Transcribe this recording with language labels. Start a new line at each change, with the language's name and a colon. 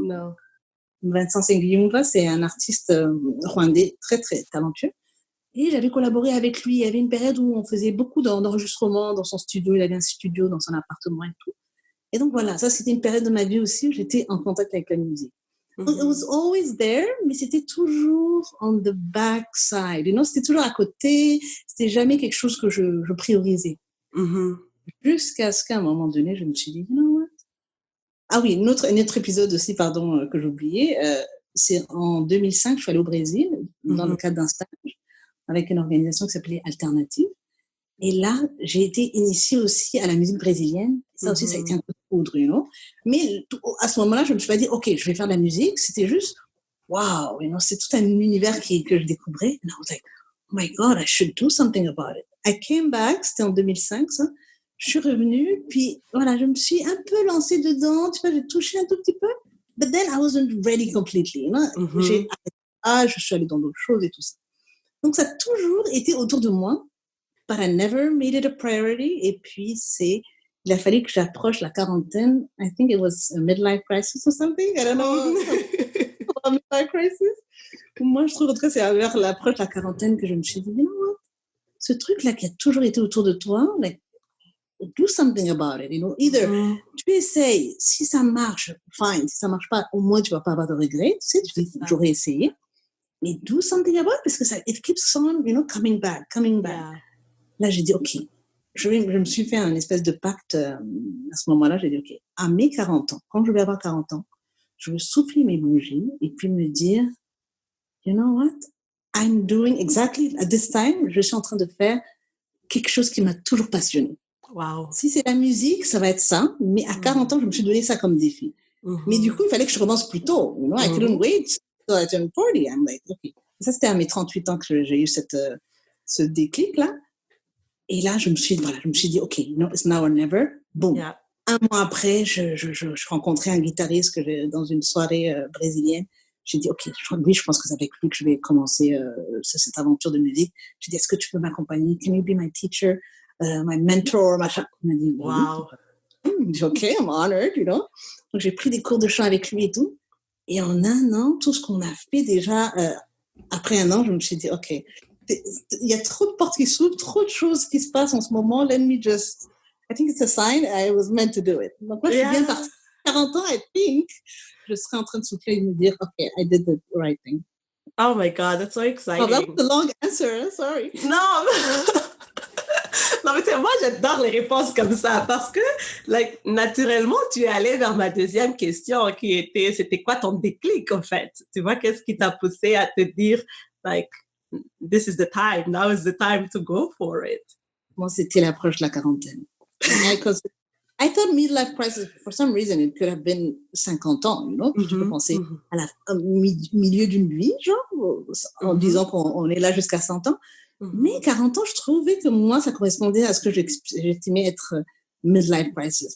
French: Non. Vincent Nsengiyumva, c'est un artiste rwandais très, très talentueux. Et j'avais collaboré avec lui. Il y avait une période où on faisait beaucoup d'enregistrements dans son studio. Il avait un studio dans son appartement et tout. Et donc, voilà, ça, c'était une période de ma vie aussi où j'étais en contact avec la musique.
English: It was always there,
French: mais c'était toujours
English: on the backside. You know,
French: c'était toujours à côté. C'était jamais quelque chose que je priorisais. Jusqu'à ce qu'à un moment donné, je me suis dit,
English: you know what?
French: Ah oui, un autre épisode aussi, pardon, que j'ai oublié. C'est en 2005, je suis allée au Brésil dans le cadre d'un stage avec une organisation qui s'appelait Alternative. Et là, j'ai été initiée aussi à la musique brésilienne. Ça aussi, ça a été un peu de poudre,
English: you know.
French: Mais à ce moment-là, je me suis pas dit, OK, je vais faire de la musique. C'était juste,
English: wow, you know,
French: c'est tout un univers que je découvrais.
English: And I was like, oh my God, I should do something about it. I came back,
French: c'était en 2005, ça. Je suis revenue, puis voilà, je me suis un peu lancée dedans. Tu vois, j'ai touché un tout petit peu.
English: But then I wasn't ready completely, you know.
French: Je suis allée dans d'autres choses et tout ça. Donc, ça a toujours été autour de moi.
English: But I never made it a priority.
French: Et puis, il a fallu que j'approche la quarantaine.
English: I think it was a midlife crisis or something. I don't know.
French: un midlife crisis. Moi, je trouve, en tout cas, c'est vers l'approche de la quarantaine que je me suis dit,
English: you know what?
French: Ce truc-là qui a toujours été autour de toi,
English: like, do something about it, you know.
French: Either tu essayes, si ça marche, fine. Si ça marche pas, au moins, tu vas pas avoir de regrets. Tu sais, tu dis, j'aurais essayé. Mais
English: do something about it,
French: parce que ça,
English: it keeps on, you know, coming back.
French: Yeah. Là, j'ai dit, OK. Je me suis fait un espèce de pacte à ce moment-là. J'ai dit, OK, à mes 40 ans, quand je vais avoir 40 ans, je veux souffler mes bougies et puis me dire,
English: you know what? I'm doing exactly at this time,
French: je suis en train de faire quelque chose qui m'a toujours passionnée.
English: Wow.
French: Si c'est la musique, ça va être ça. Mais à 40 ans, je me suis donné ça comme défi. Mais du coup, il fallait que je recommence plus tôt.
English: You know, I couldn't wait till I turned 40. I'm like, OK.
French: Ça, c'était à mes 38 ans que j'ai eu ce déclic-là. Et là, je me suis dit,
English: OK, no, it's now or never. Boom. Yeah.
French: Un mois après, je rencontrais un guitariste dans une soirée brésilienne. J'ai dit, OK, je pense que c'est avec lui que je vais commencer cette aventure de musique. J'ai dit, est-ce que tu peux m'accompagner?
English: Can you be my teacher, my mentor?
French: Machin. Il m'a dit,
English: wow.
French: J'ai dit,
English: OK, I'm honored, you know.
French: Donc, j'ai pris des cours de chant avec lui et tout. Et en un an, tout ce qu'on a fait déjà, après un an, je me suis dit, OK, il y a trop de portes qui s'ouvrent, trop de choses qui se passent en ce moment.
English: Let me just, I think it's a sign I was meant to do it.
French: Donc moi, je suis bien partie. 40 ans,
English: I think,
French: je serais en train de souffler et de me dire,
English: OK, I did the right thing. Oh my God, that's so exciting. Oh, that was a long answer, sorry.
French: Non, non, mais tu sais, moi, j'adore les réponses comme ça parce que, like, naturellement, tu es allé vers ma deuxième question qui était, c'était quoi ton déclic, en fait? Tu vois, qu'est-ce qui t'a poussé à te dire, like,
English: this is the time, now is the time to go for it?
French: Moi, c'était l'approche de la quarantaine.
English: I thought midlife crisis, for some reason, it could have been 50 ans, you know?
French: Tu peux penser au milieu d'une vie, genre, en disant qu'on est là jusqu'à 100 ans. Mais 40 ans, je trouvais que moi, ça correspondait à ce que j'estimais être midlife crisis.